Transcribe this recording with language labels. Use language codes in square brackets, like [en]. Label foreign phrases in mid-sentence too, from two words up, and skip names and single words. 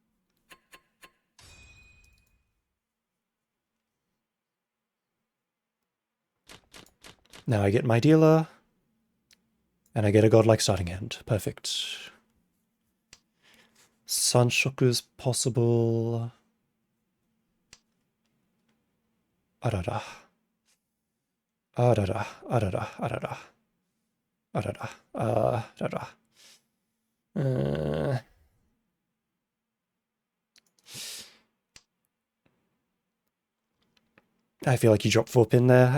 [en] Now I get my dealer, and I get a godlike starting hand. Perfect. Sanshoku's possible. [ja] Arara. Arara. Arara. Arara. Arara. Arara. [en] I feel like you dropped 4 pin there.